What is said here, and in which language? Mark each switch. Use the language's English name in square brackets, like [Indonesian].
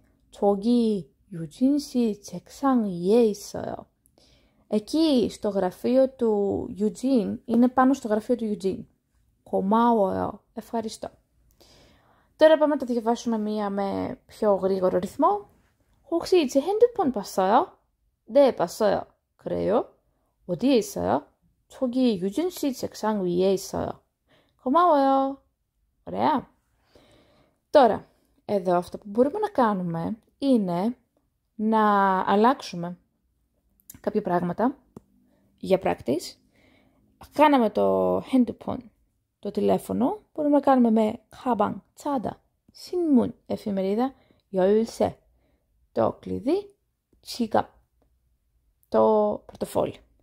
[Korean] 저기 유진 씨 책상 위에 있어요. [Greek] εκεί στο γραφείο του Eugene, είναι πάνω στο γραφείο του Eugene. [Korean] 고마워요. ευχαριστώ. [Greek] Τώρα πάμε να το διαβάσουμε μία με πιο γρήγορο ρυθμό. [Korean] 혹시 제 핸드폰 봤어요? 네, 봤어요. 그래요? 어디에 있어요? 저기 유진 씨 책상 위에 있어요. 고마워요. ωραία. [Greek] Τώρα, εδώ αυτό που μπορούμε να κάνουμε είναι να αλλάξουμε κάποια πράγματα για practice. Κάναμε το handphone, το τηλέφωνο, μπορούμε να κάνουμε με 가방, τσάντα, 신문, εφημερίδα, 열쇠, το κλειδί, 지갑, το πορτοφόλι.